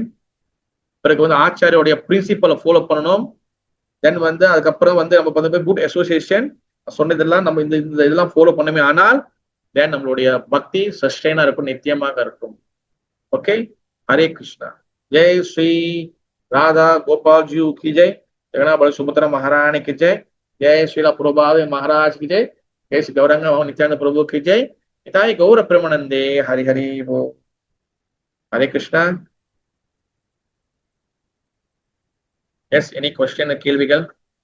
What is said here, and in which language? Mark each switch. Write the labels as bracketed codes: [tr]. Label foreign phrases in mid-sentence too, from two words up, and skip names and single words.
[ta] பிறகு வந்து ஆச்சாரியோடைய பிரின்சிபலை ஃபாலோ பண்ணணும். தென் வந்து அதுக்கப்புறம் வந்து நம்ம வந்து [en] good association [ta] சொன்னதெல்லாம் நம்ம இந்த இதெல்லாம் ஃபாலோ பண்ணவே ஆனால் தென் நம்மளுடைய பக்தி சஸ்டைனா இருக்கும், நித்தியமாக இருக்கும். ஓகே, ஹரே கிருஷ்ணா. [hi] जय श्री राधा गोपाल जी की जय, जगन्नाथ सुभद्रा महारानी की जय, जय श्रीला प्रभुपाद महाराज की जय, जय श्री गौरंग नित्यानंद प्रभु की जय, निताय गौर प्रेमानंदे, हरि हरि बोल. हरे कृष्णा. [en] Yes, any question, [ta] கேள்விகள்?